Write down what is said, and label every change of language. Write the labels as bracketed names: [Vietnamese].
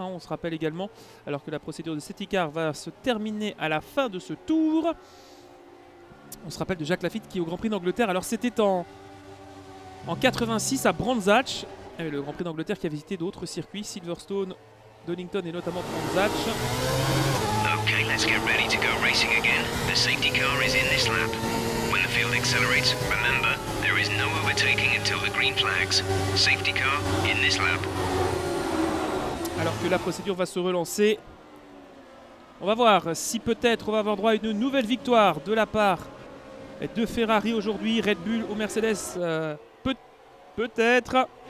[French] Hein, on se rappelle également, alors que la procédure de safety car va se terminer à la fin de ce tour. On se rappelle de Jacques Laffite qui est au Grand Prix d'Angleterre. Alors c'était en 86 à Brands Hatch. Le Grand Prix d'Angleterre qui a visité d'autres circuits, Silverstone, Donington et notamment Brands Hatch. [English] Okay, let's get ready to go racing again. The safety car is in this lap. When the field accelerates, remember, there is no overtaking until the green flags. Safety car in this lap. [French] Alors que la procédure va se relancer, on va voir si peut-être on va avoir droit à une nouvelle victoire de la part de Ferrari aujourd'hui, Red Bull ou Mercedes, peut-être.